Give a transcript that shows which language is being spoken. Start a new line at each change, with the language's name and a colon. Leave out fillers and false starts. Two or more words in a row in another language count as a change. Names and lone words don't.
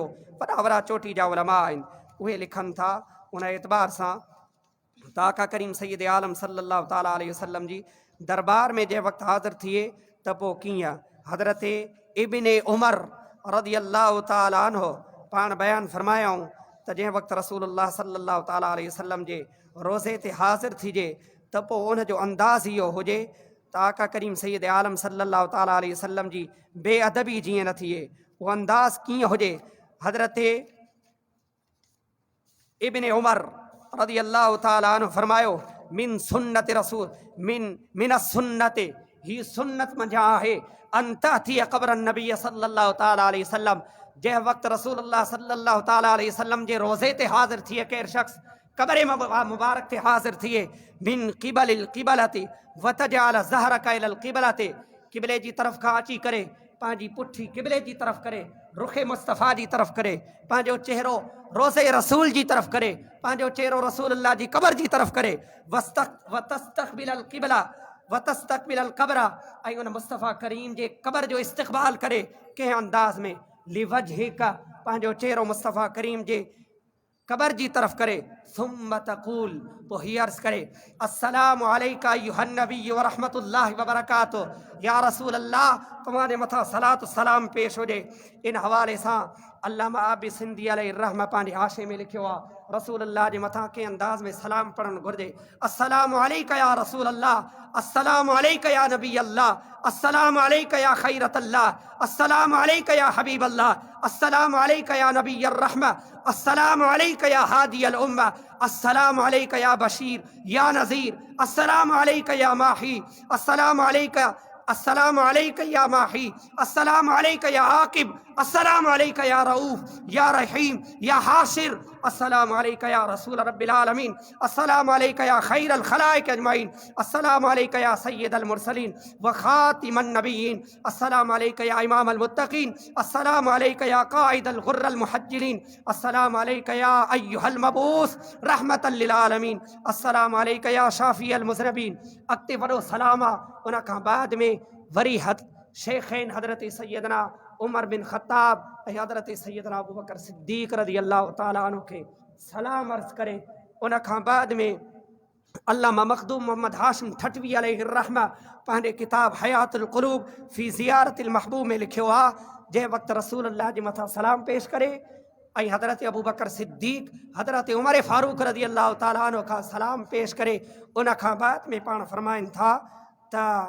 Sindhi: वॾा वॾा चोटी जा उलमा आहिनि उहे लिखनि था उन एतबार सां त आका करीम सैयद आलम
Arabic: صلى الله تعالى عليه وسلم
Sindhi: जी दरबार में जंहिं वक़्तु हाज़िर थिए त पोइ कीअं हज़रत इब्ने उमर
Arabic: رضي الله تعالى عنه
Sindhi: पाण बयानु फरमायाऊं त जंहिं वक़्तु रसूलुल्लाह
Arabic: صلى الله تعالى عليه وسلم
Sindhi: जे रोज़े ते हाज़िर थिजे त पोइ उन जो अंदाज़ इहो हुजे त आका करीम सैयद आलम
Arabic: صلى الله تعالى عليه وسلم
Sindhi: जी बेअदबी जीअं न थिए, उहो अंदाज़ कीअं हुजे। हज़रत इब्ने उमर
Arabic: رضي الله تعالى عنه
Sindhi: फरमायो
Arabic: من سنة رسول من سنة
Sindhi: ही सुन्नत मंझां आहे
Arabic: أن تأتي قبر النبي صلى الله تعالى عليه وسلم.
Sindhi: जंहिं वक़्तु रसूलुल्लाह
Arabic: صلى الله تعالى عليه وسلم
Sindhi: जे रोज़े ते हाज़िर थिए केरु शख़्स क़ब्र मुबारक ते हाज़िर थिए
Arabic: من قبل القبلة وتجعل ظهرك إلى القبلة
Sindhi: क़िबले जी तरफ़ खां अची करे पंहिंजी पुठी क़िबले जी तरफ़ करे, रुखे मुस्तफ़ा जी तरफ़ करे, पंहिंजो चेहरो रोज़े रसूल जी तरफ़ करे, पंहिंजो चेहरो रसूल अल्लाह जी क़बर जी तरफ़ करे,
Arabic: وتستقبل القبلة وتستقبل القبر,
Sindhi: ऐं उन मुस्तफ़ा करीम जे क़बर जो इस्तक़बाल करे कंहिं अंदाज़ में, लिवजहिका, पंहिंजो चेहरो मुस्तफ़ा करीम जे क़बर जी तरफ़ करे,
Arabic: ثم تقول,
Sindhi: पोइ हीअ अर्ज़ करे,
Arabic: السلام عليك أيها النبي ورحمة الله وبركاته,
Sindhi: या रसूल अल्लाह तव्हांजे मथां सलात सलाम पेश हुजे। इन हवाले सां अल्लामा आबी सिंधी
Arabic: عليه رحمه
Sindhi: पंहिंजे हाशे में लिखियो आहे, रसूल अल्लाह जे मथां कंहिं अंदाज़ में सलाम पढ़णु घुरिजे।
Arabic: السلام عليك يا رسول الله، السلام عليك يا نبي الله، السلام عليك يا خيرة الله، السلام عليك يا حبيب الله، السلام عليك يا نبي الرحمة, السلام عليك يا هادي الأمة، السلام عليك يا بشير يا نذير, السلام عليك يا ماحي، السلام عليك، السلام عليك يا ماحي، السلام عليك يا عاقب، السلام عليك يا رؤوف يا رحيم يا حاشر, السلام عليك يا رسول رب العالمين، السلام عليك يا خير الخلائق أجمعين، السلام عليك يا سيد المرسلين وخاتم النبيين، السلام عليك يا إمام المتقين، السلام عليك يا قائد الغر المحجلين، السلام عليك يا أيها المبعوث رحمة للعالمين، السلام عليك يا شافع المذنبين.
Sindhi: अॻिते वॾो सलाम आहे। उन खां बाद में वरी शेखैन हज़रत सैयदना उमर बिन ख़त्ताब ऐं हज़रत सैयदना अबू बकर सिद्दीक़
Arabic: رضي الله تعالى عنه
Sindhi: खे सलाम अर्ज़ करे, उन खां बाद में अल्लामा मखदूम मोहम्मद हाशिम ठटवी
Arabic: عليه رحمة
Sindhi: पंहिंजे किताब हयातुल क़ुलूब फ़ी ज़ियारतिल महबूब में लिखियो आहे, जंहिं वक़्तु रसूल अल्लाह जे मथां सलाम पेश करे ऐं हज़रत अबू बकर सिद्दीक़ हज़रत उमर फ़ारूक
Arabic: رضي الله تعالى عنه
Sindhi: खां सलाम पेश करे, उन खां बाद में पाण फरमाइनि था त